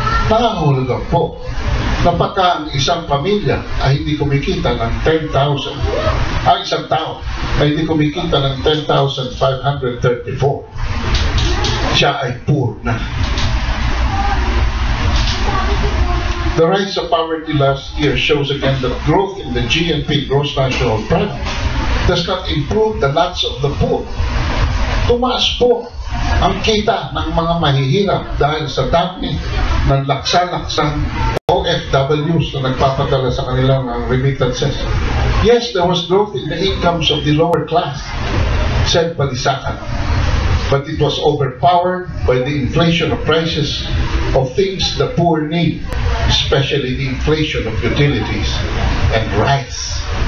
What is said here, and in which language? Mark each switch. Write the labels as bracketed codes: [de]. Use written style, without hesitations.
[tl] Nakahulugan po na pagka ang isang pamilya ay hindi kumikita ng 10,000, ang isang tao ay hindi kumikita ng 10,534, siya ay poor na. [en] The rise of poverty last year shows again that growth in the GNP, gross national product, does not improve the lots of the poor. [tl] Tumaas po ang kita ng mga mahihirap dahil sa dami ng laksa-laksang OFWs na nagpapadala sa kanilang remittances. [en] Yes, there was growth in the incomes of the lower class, said Balisacan, but it was overpowered by the inflation of prices of things the poor need, especially the inflation of utilities and rice.